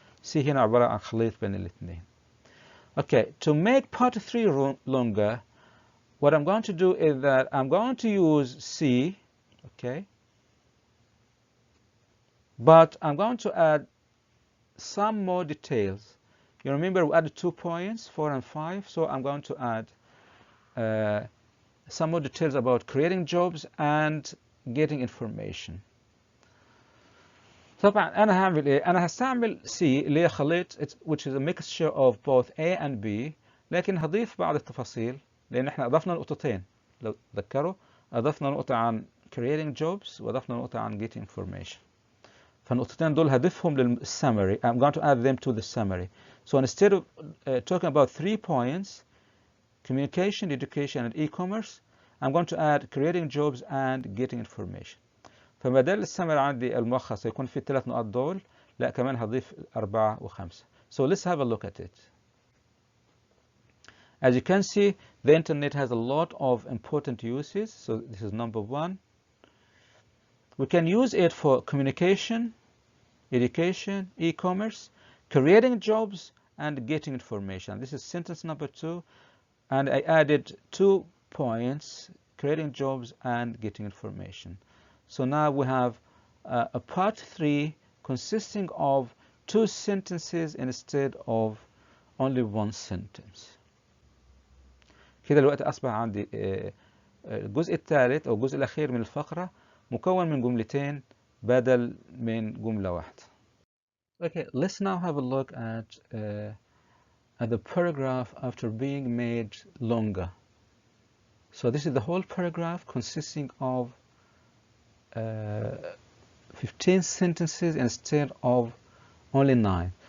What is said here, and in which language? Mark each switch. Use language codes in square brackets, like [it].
[ar] C هنا عبارة عن خليط بين الاثنين. [en] Okay, to make part 3 longer, what I'm going to do is that I'm going to use C, okay, but I'm going to add some more details. You remember we added 2 points, 4 and 5, so I'm going to add some more details about creating jobs and getting information. [ar] طبعا أنا هعمل إيه؟ أنا هستعمل C اللي هي خليط [en] which is a mixture of both A and B، [ar] لكن هضيف بعض التفاصيل لأن إحنا أضفنا نقطتين لو تذكروا، أضفنا نقطة عن [en] creating jobs [ar] وأضفنا نقطة عن [en] getting information. [ar] فالنقطتين دول هضيفهم للsummary. [en] I'm going to add them to the summary. So instead of talking about 3 points, communication, education, and e-commerce, I'm going to add creating jobs and getting information. [ar] فبدل السمري عندي الملخص يكون في ال3 نقاط دول، لا كمان هضيف 4 و5. [en] So let's have a look at it. As you can see, the internet has a lot of important uses. So this is number one. We can use it for communication, education, e-commerce, creating jobs, and getting information. This is sentence number 2, and I added 2 points, creating jobs and getting information. So now we have a part 3 consisting of 2 sentences instead of only 1 sentence. [ar] كده الوقت أصبح عندي الجزء الثالث أو الجزء الأخير من الفقرة مكون من جملتين بدل من جملة واحدة. [en] Okay, let's now have a look at the paragraph after being made longer. So this is the whole paragraph consisting of 15 sentences instead of only 9.